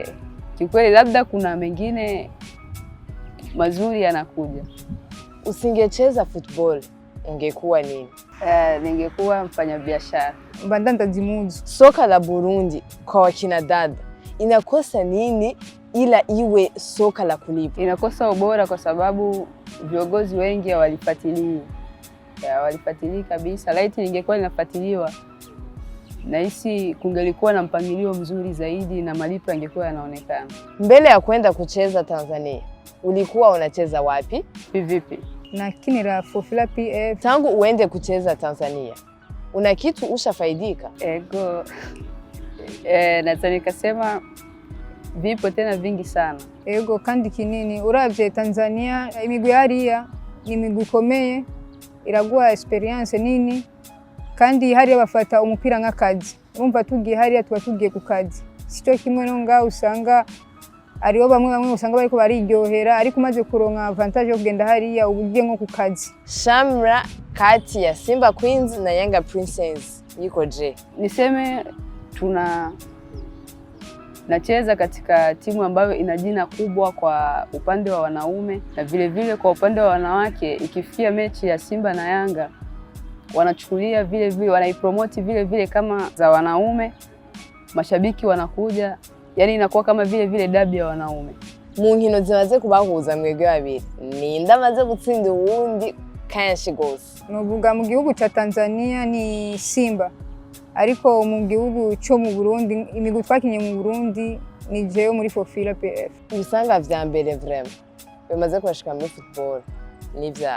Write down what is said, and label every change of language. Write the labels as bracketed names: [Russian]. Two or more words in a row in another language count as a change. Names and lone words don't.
[Swahili] Kikweli labda kuna mengine mazuri yanakuja. Usingecheza football ungekuwa nini? Ningekuwa mfanyabiashara. [Rundi] Badandaza impuzu. [Swahili] Soka la Burundi kwa wakina dada inakosa nini ila iwe soka la kulipa? Inakosa ubora kwa sababu viongozi wengi hawalifuatilii. Hawalifuatilii kabisa. Laiti ningekuwa ninafuatiliwa, nahisi kungelikuwa na mpangilio mzuri zaidi na malipo yangekuwa yanaonekana. Mbele ya kwenda kucheza Tanzania, ulikuwa unacheza wapi? Vipi? [Rundi] Nakinira Fofila PF. [Swahili] Tangu uende kucheza Tanzania, una kitu ushafaidika? [Rundi] Ego. [Swahili] Naweza nikasema vipo tena vingi sana. [Rundi] Ego kandi kinini. Uravye Tanzania imigwi hariya ni imigwi ikomeye, iraguha experience nini, kandi hariya bafata umupira nk'akazi. Urumva tugiye hariya tuba tugiye ku kazi. Sico kimwe no ngaho usanga ariho bamwe usanga bariko bariryohera, ariko umaze kuronka avantage yo kugenda hariya ubugiye nko ku kazi. [Swahili] Shamra kati ya Simba Queens na Yanga Princess yiko je? Niseme nacheza katika timu ambayo ina jina kubwa kwa upande wa wanaume, na vile vile kwa upande wa wanawake. Ikifikia mechi ya Simba na Yanga wanachukulia vile vile, wanaipromote vile vile kama za wanaume, mashabiki wanakuja, yani inakuwa kama vile vile dabi ya wanaume. [Rundi] Mu nkino zimaze kubahuza mwebwe babiri, ninde amaze gutsinda uwundi kenshi gose? Novuga mu gihugu cha Tanzania ni Simba, ariko mu gihugu cyo mu Burundi imigwi twakinye mu Burundi ni jeyo muri Fofila PF. Ibisanga vya mbere vraiment bimaze kubashika muri football ni vyaye?